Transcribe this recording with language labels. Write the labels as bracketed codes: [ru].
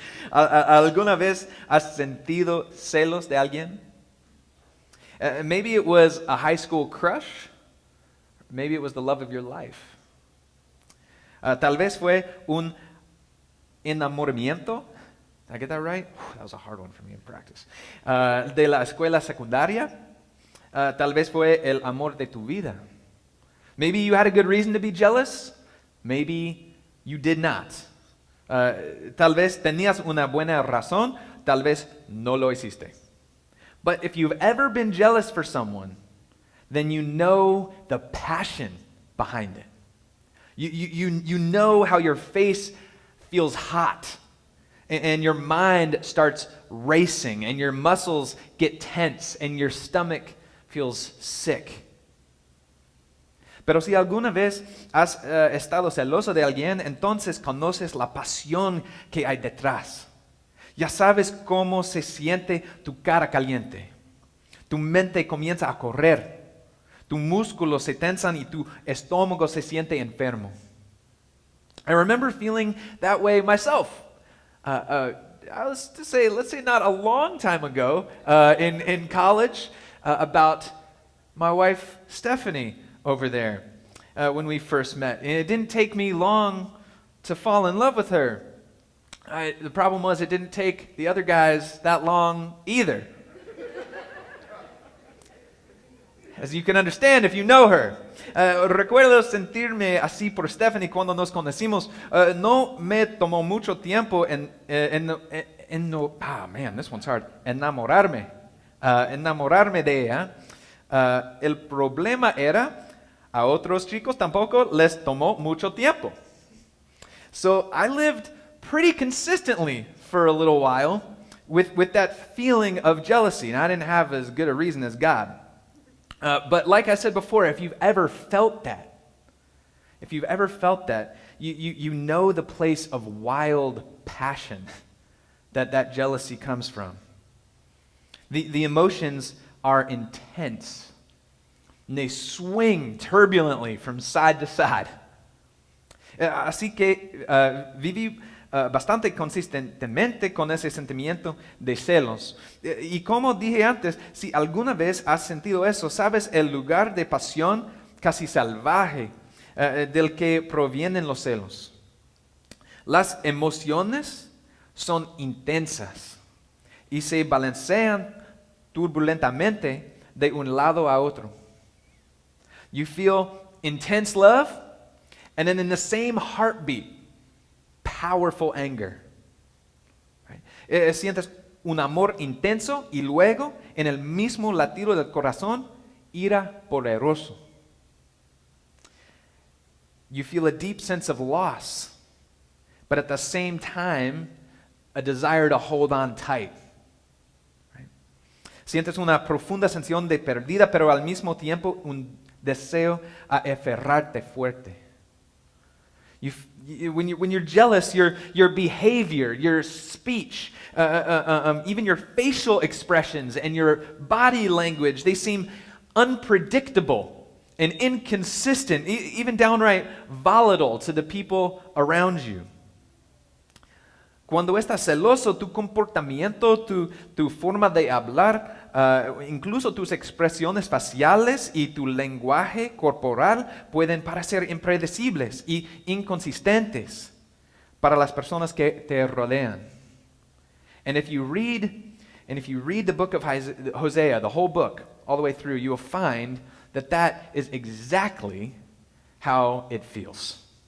[es] ¿Alguna vez has sentido celos de alguien? [en] Maybe it was a high school crush. Maybe it was the love of your life. [es] Tal vez fue un enamoramiento. [en] Did I get that right? That was a hard one for me in practice. [es] De la escuela secundaria. Tal vez fue el amor de tu vida. [en] Maybe you had a good reason to be jealous. Maybe you did not. [es] Tal vez tenías una buena razón. Tal vez no lo hiciste. [en] But if you've ever been jealous for someone, then you know the passion behind it. You know how your face feels hot and your mind starts racing and your muscles get tense and your stomach feels sick. [es] Pero si alguna vez has estado celoso de alguien, entonces conoces la pasión que hay detrás. Ya sabes cómo se siente tu cara caliente. Tu mente comienza a correr. Tus músculos se tensan y tu estómago se siente enfermo. [en] I remember feeling that way myself. Let's say not a long time ago in college about my wife Stephanie over there when we first met. And it didn't take me long to fall in love with her. The problem was it didn't take the other guys that long either. As you can understand if you know her. [es] Recuerdo sentirme así por Stephanie cuando nos conocimos. No me tomó mucho tiempo [en] this one's hard. [es] Enamorarme de ella. El problema era, a otros chicos tampoco les tomó mucho tiempo. [en] So I lived pretty consistently for a little while with that feeling of jealousy. And I didn't have as good a reason as God. But like I said before, if you've ever felt that, you know the place of wild passion that jealousy comes from. The emotions are intense. And they swing turbulently from side to side. [es] Así que viví bastante consistentemente con ese sentimiento de celos. Y como dije antes, si alguna vez has sentido eso, sabes el lugar de pasión casi salvaje del que provienen los celos. Las emociones son intensas y se balancean turbulentamente de un lado a otro. [en] You feel intense love, and then in the same heartbeat, powerful anger. Right? [es] Sientes un amor intenso y luego, en el mismo latido del corazón, ira poderoso. [en] You feel a deep sense of loss, but at the same time, a desire to hold on tight. Right? [es] Sientes una profunda sensación de pérdida, pero al mismo tiempo un deseo a aferrarte fuerte. [en] When you're jealous, your behavior, your speech, even your facial expressions and your body language, they seem unpredictable and inconsistent, even downright volatile to the people around you. [es] Cuando estás celoso, tu comportamiento, tu forma de hablar, incluso tus expresiones faciales y tu lenguaje corporal pueden parecer impredecibles y inconsistentes para las personas que te rodean. [en] And if you read the book of Hosea, the whole book, all the way through, you will find that is exactly how it feels.